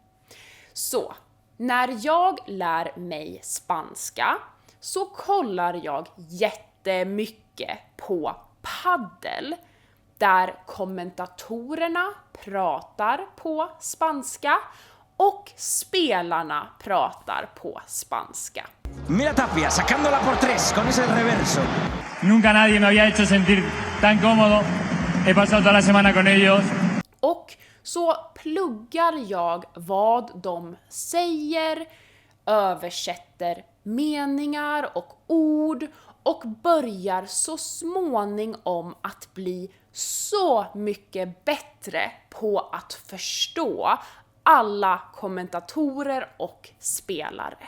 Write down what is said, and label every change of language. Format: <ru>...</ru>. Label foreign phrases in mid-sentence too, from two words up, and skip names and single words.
<sv>Så, när jag lär mig spanska så kollar jag jättemycket på Paddle, där kommentatorerna pratar på spanska och spelarna pratar på spanska.</sv> <es>Mira Tapia, sacándola por tres con ese reverso. Nunca nadie me había hecho sentir tan cómodo. He pasado toda la semana con ellos.</es> <sv>Och så pluggar jag vad de säger, översätter meningar och ord och börjar så småningom att bli så mycket bättre på att förstå alla kommentatorer och spelare.</sv>